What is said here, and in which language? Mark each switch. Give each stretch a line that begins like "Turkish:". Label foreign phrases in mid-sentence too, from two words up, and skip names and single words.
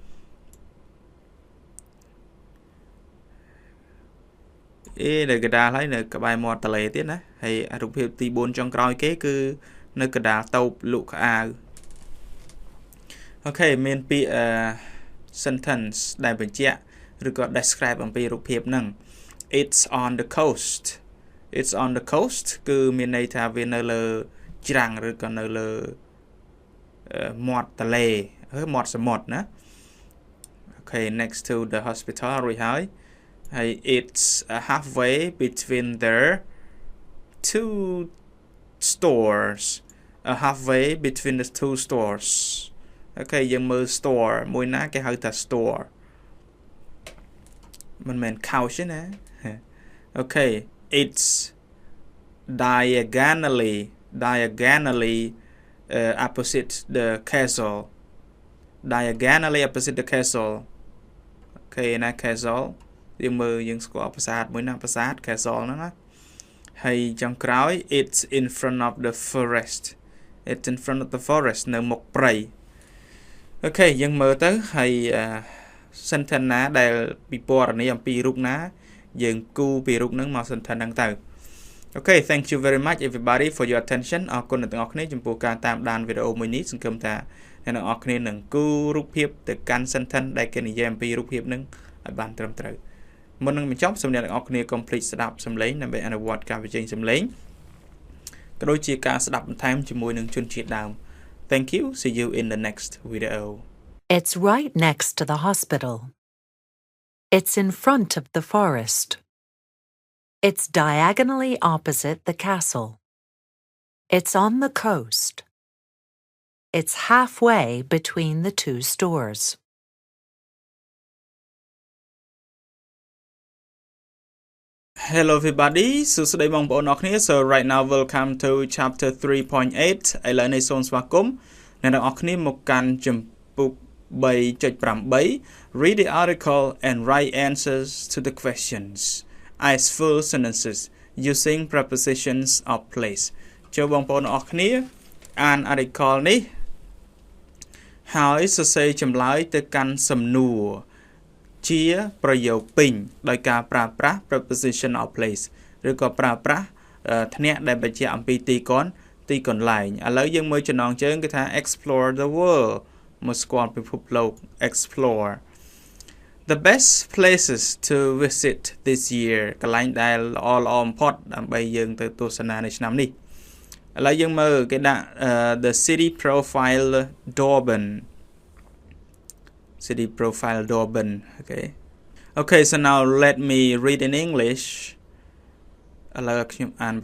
Khmer: នៅកដាលហើយនៅក្បែរមាត់ទន្លេទៀតណាហើយរូបភាពទី4ចុងក្រោយគេគឺនៅកដាលតូបលក់ខោអា វអូខេមានពាក្យsentence ដែលបញ្ជាក់ឬក៏ describe អំពីរូបភាពហ្នឹង It's
English: on the coast It's on the coast
Khmer: គឺមានន័យថាវានៅលើច្រាំងឬក៏នៅលើមាត់ទន្លេមាត់សមុទ្រណា
English: Okay next to the hospital
Khmer: រួចហើយ
English: it's halfway between their two stores halfway between the two stores
Khmer: អូខេយើងមើល store មួយណាគេហៅថា store មិនមែន couch ទេណាអូខេ
English: it's diagonally opposite the castle diagonally opposite the castle
Khmer: អូខេណា castle យើងមើលយើងស្គាល់ប្រាសាទមួយណាប្រាសាទ castle ហ្នឹងណាហើយចុងក្រោយ
English: it's in front of the forest it's in front of the forest
Khmer: នៅមុខព្រៃអូខេយើងមើលទៅហើយ sentence ណាដែលពិពណ៌នាអំពីរូបណាយើង គូពីរូបហ្នឹងមក sentence ហ្នឹងទៅ
English: Okay thank you very much everybody for your attention
Khmer: អរគុណអ្នកទាំងអស់គ្នាចំពោះការតាមដានវីដេអូមួយនេះសង្ឃឹមថាអ្នកទាំងអស់គ្នានឹងគូរូបភាពទៅកាន់ sentence ដែលគេនិយាយអំពីរូបភាពហ្នឹងឲ្យបានត្រឹមត្រូវមុននឹងបញ្ចប់សូមអ្នកទាំងអស់គ្នា complete ស្ដាប់សំឡេងដើម្បីអនុវត្តការបញ្ចេញសំឡេងក៏ដូចជាការស្ដាប់បន្ថែមជាមួយនឹងជនជាតិដើម
English: Thank you see you in the next video It's right next to the hospital. It's in front of the forest. It's diagonally opposite the castle. It's on the coast. It's halfway between the two stores. Hello everybody
Khmer: សួស្តីបងប្អូនអរគ្នា
English: So right now welcome to chapter 3.8
Khmer: ឥឡូវនេះសូមស្វាគមន៍អ្នកទាំងអស់គ្នាមកកាន់ជំពូក 3.8
English: Read the article and write answers to the questions as full sentences using prepositions of place
Khmer: ចូលបងប្អូនអរគ្នាអាន
English: article
Khmer: នេះហើយសរសេរចម្លើយ ទៅកាន់សំណួរជាប្រយោគពេញដោយការប្រើប្រាស់
English: preposition of place
Khmer: ឬក៏ប្រើប្រាស់ធ្នាក់ដែលបញ្ជាក់អំពីទីកន្លែងឥឡូវយើងមើលចំណងជើងគឺថា
English: explore the world
Khmer: មកស្គាល់ពិភពលោក
English: explore the best places to visit this year
Khmer: កន្លែងដែលល្អបំផុតដើម្បីយើងទៅទស្សនានៅឆ្នាំនេះឥឡូវយើងមើលគេដាក់
English: the city profile Durban okay so now let me read in English
Khmer: ឥឡូវខ្ញុំអានភា